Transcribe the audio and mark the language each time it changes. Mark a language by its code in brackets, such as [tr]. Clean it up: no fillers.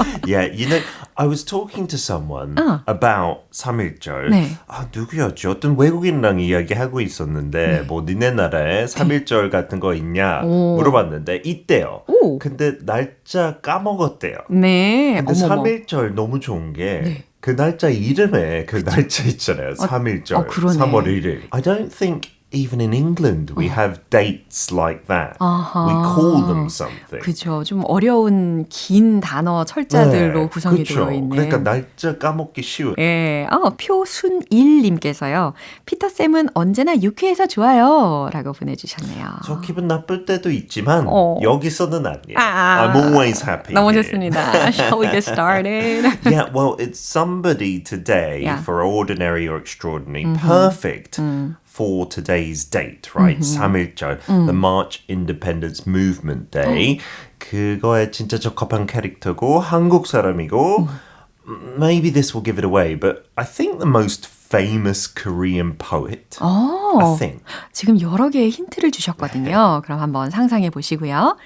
[en] Yeah, I was talking to someone about 3.1절. [ko] 네. 아, 누구였지? 어떤 외국인랑 이야기하고 있었는데 뭐 니네 나라에 3.1절 같은 거 있냐 물어봤는데 있대요. 오. 근데 날짜 까먹었대요. 네. 근데 어머머. 3.1절 너무 좋은 게 그 날짜 이름에 그 날짜 있잖아요. 3.1절. 그러네. 3월 1일. [en] I don't think even in England, we have dates like that. We call them something. [ko] 그죠. 좀 어려운 긴 단어 철자들로 구성이 그쵸. 되어 있는. 그러니까 날짜 까먹기 쉬워요. 예, 표순일님께서요. 피터쌤은 언제나 유쾌해서 좋아요. 라고 보내주셨네요. 저 기분 나쁠 때도 있지만 여기서는 아니에요. 아, [en] I'm always happy. [ko] 너무 좋습니다. [en] Shall we get started? Yeah, well, it's somebody today Yeah. for ordinary or extraordinary, perfect for today's date, right? 3.1절, the March Independence Movement Day. [ko] 그거에 진짜 적합한 캐릭터고 한국 사람이고 [en] maybe this will give it away, but I think the most famous Korean poet. I think. [ko] 지금 여러 개의 힌트를 주셨거든요. 그럼 한번 상상해 보시고요.